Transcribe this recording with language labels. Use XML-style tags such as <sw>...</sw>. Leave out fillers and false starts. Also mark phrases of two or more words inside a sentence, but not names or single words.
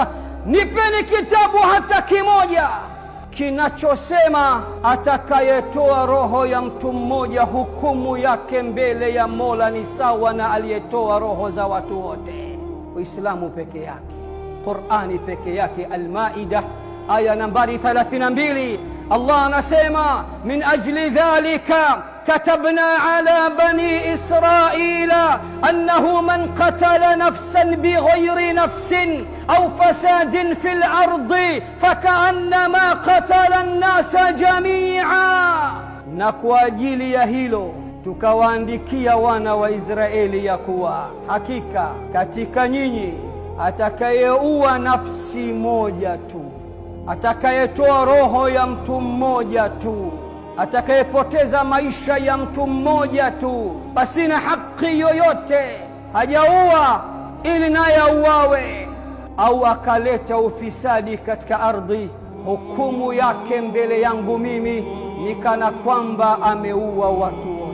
<sw>Nipeni kitabu hata kimoja kinachosema atakayetoa roho ya mtu mmoja hukumu yake mbele ya Mola ni sawa na aliyetoa roho za watu wote. Uislamu peke yake, Qur'ani peke yake. Al-Maida aya nambari 32, Allah anasema</sw> <ar>من أجل ذلك كتبنا على بني إسرائيل أنه من قتل نفسا بغير نفس أو فساد في الأرض فكأنما قتل الناس جميعا.</ar> <sw>Na kwa ajili ya hilo tukawaandikia wana wa Israeli ya kuwa hakika katika nyinyi atakayeua nafsi moja tu, atakayetoa roho ya mtu mmoja tu, atakayepoteza maisha ya mtu mmoja tu pasina haki yoyote, hajaua ili naye auawe, au akaleta ufisadi katika ardhi, hukumu yake mbele yangu mimi ni kana kwamba ameua watu</sw>